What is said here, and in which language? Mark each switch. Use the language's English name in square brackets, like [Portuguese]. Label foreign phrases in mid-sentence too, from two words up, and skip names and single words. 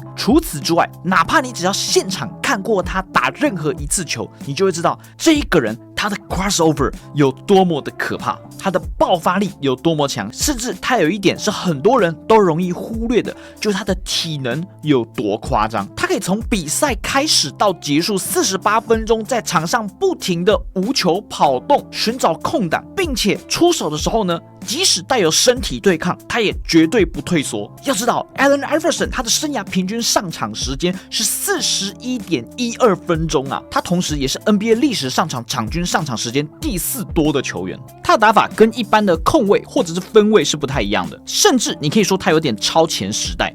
[Chinese] 除此之外，哪怕你只要現場看過他打任何一次球，你就會知道這一個人他的 crossover 有多麼的可怕，他的爆發力有多麼強，甚至他有一點是很多人都容易忽略的，就是他的體能有多誇張。他可以從比賽開始到結束48分鐘，在場上不停的無球跑動，尋找空檔，並且出手的時候呢，即使帶有身體對抗，他也絕對不退縮。要知道 Allen Iverson 他的生涯平均上場時間是41.12分鐘啊，他同时也是 NBA 歷史上均上场时间第4多的球员。他的打法跟一般的控卫或者是分卫是不太一樣的，甚至你可以说他有點超前时代。